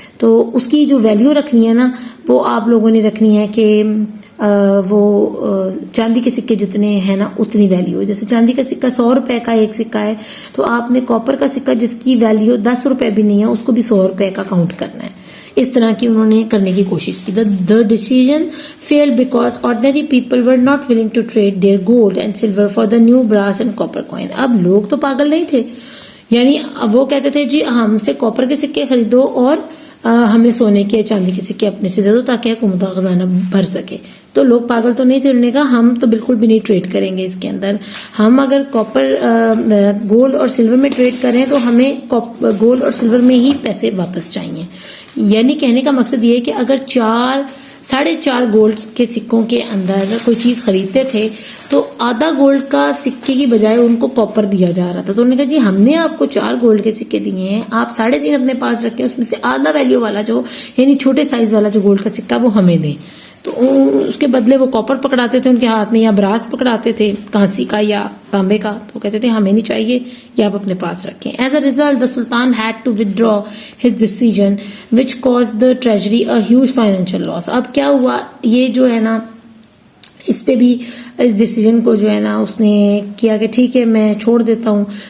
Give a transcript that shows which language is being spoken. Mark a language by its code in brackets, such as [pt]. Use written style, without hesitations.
[ur] تو اس کی جو ویلیو رکھنی ہے نا وہ آپ لوگوں نے رکھنی ہے کہ وہ چاندی کے سکے جتنے ہیں نا اتنی ویلیو. جیسے چاندی کا سکہ 100 روپے کا ایک سکہ ہے، تو آپ نے کاپر کا سکہ جس کی ویلیو 10 روپے بھی نہیں ہے اس کو بھی 100 روپے کا کاؤنٹ کرنا ہے. اس طرح کی انہوں نے کرنے کی کوشش کی. [en] The decision failed because ordinary people were not willing to trade their gold and silver for the new brass and copper coin. [ur] اب لوگ تو پاگل نہیں تھے, یعنی وہ کہتے تھے جی ہم سے کاپر کے سکے خریدو اور ہمیں سونے کے چاندی کے سکے اپنے سے دے دو تاکہ حکومت کا خزانہ بھر سکے. تو لوگ پاگل تو نہیں تھے, انہوں نے کہا ہم تو بالکل بھی نہیں ٹریڈ کریں گے اس کے اندر. ہم اگر کاپر گولڈ اور سلور میں ٹریڈ کریں تو ہمیں گولڈ اور سلور میں ہی پیسے واپس چاہیے. یعنی کہنے کا مقصد یہ ہے کہ اگر 4.5 گولڈ کے سکوں کے اندر کوئی چیز خریدتے تھے تو آدھا گولڈ کا سکے کی بجائے ان کو کاپر دیا جا رہا تھا. تو انہوں نے کہا جی ہم نے آپ کو 4 گولڈ کے سکے دیے ہیں, آپ 3.5 اپنے پاس رکھیں, اس میں سے آدھا ویلیو والا جو یعنی چھوٹے سائز والا جو گولڈ کا سکہ وہ ہمیں دیں. تو اس کے بدلے وہ کاپر پکڑاتے تھے ان کے ہاتھ میں, یا براس پکڑاتے تھے کانسی کا یا تانبے کا, تو کہتے تھے ہمیں نہیں چاہیے, یہ آپ اپنے پاس رکھیں. [en] As a result the Sultan had to withdraw his decision which caused the treasury a huge financial loss. [ur] اب کیا ہوا, یہ جو ہے نا اس پہ بھی اس ڈیسیجن کو جو ہے نا اس نے کیا کہ ٹھیک ہے میں چھوڑ دیتا ہوں.